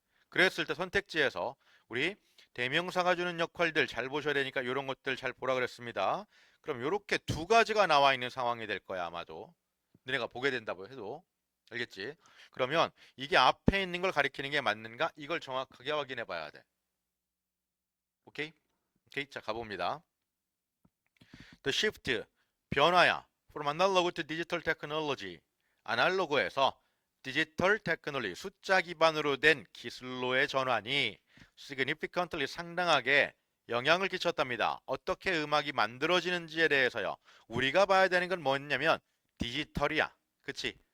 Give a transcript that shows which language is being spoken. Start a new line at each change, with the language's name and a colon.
Korean: 그랬을 때 선택지에서 우리 대명사가 주는 역할들 잘 보셔야 되니까 이런 것들 잘 보라 그랬습니다. 그럼 이렇게 두 가지가 나와 있는 상황이 될 거야, 아마도. 너네가 보게 된다고 해도. 알겠지? 그러면 이게 앞에 있는 걸 가리키는 게 맞는가? 이걸 정확하게 확인해 봐야 돼. 오케이? 오케이? 자, 가봅니다.
English: The shift,
Korean: 변화야.
English: From analog to digital technology.
Korean: 아날로그에서 디지털 테크놀로지, 숫자 기반으로 된 기술로의 전환이 significantly 상당하게 영향을 끼쳤답니다. 어떻게 음악이 만들어지는지에 대해서요. 우리가 봐야 되는 건 뭐냐면 디지털이야. 그치?